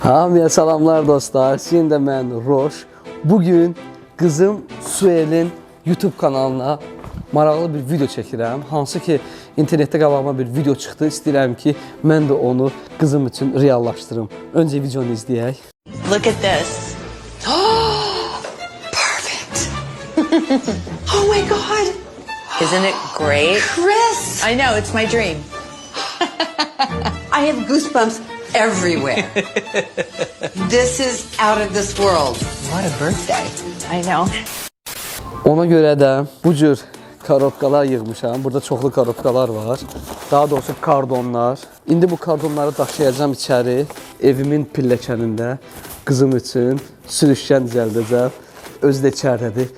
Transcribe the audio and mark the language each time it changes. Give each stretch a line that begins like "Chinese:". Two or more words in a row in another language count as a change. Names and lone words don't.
Azerbaijani: Hamıya salamlar dostlar. Şimdi mən Roş.
Turkish: Bugün kızım
Azerbaijani: Suel'in YouTube kanalına maraqlı bir video çəkirəm. Hansı ki internetdə qabağıma bir video çıxdı. İstəyirəm ki mən də onu kızım üçün reallaşdırım. Öncə videonu izləyək.
English: Look at this. Perfect. Oh my God. Isn't it great? Chris. I know, it's my dream. I have goosebumps everywhere. This is out of this world. What a birthday. I know.
Azerbaijani: Ona görə də bu cür karotkalar yığmışam. Burada çoxlu karotkalar var. Daha doğrusu kardonlar. İndi bu kardonları daşıyacağım içəri. Evimin pilləkənində qızım üçün sürüşkən düzəldəcəm. Özü də içəridədir.